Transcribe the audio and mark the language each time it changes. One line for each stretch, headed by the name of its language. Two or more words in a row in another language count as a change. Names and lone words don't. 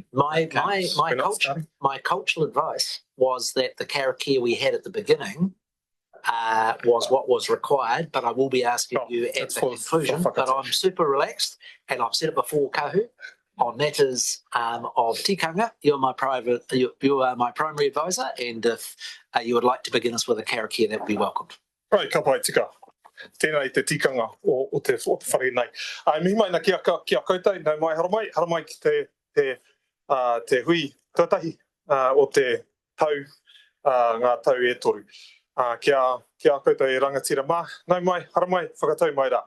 English: My cultural advice was that the karakia we had at the beginning was what was required, but I will be asking you at the conclusion. But I'm super relaxed, and I've said it before, Kahu, on matters of tikanga. You're my primary advisor, and if you would like to begin us with a karakia, that would be welcomed. Right,
Māori: ka pai tika. Tēnei te tikanga o te whare nei. Mihi mai na kia koutou, nau mai haramai ki te hui tuatahi o te tau, ngā tau e toru. Kia koutou e rangatira mā, nau mai, haramai, whakatau mai rā.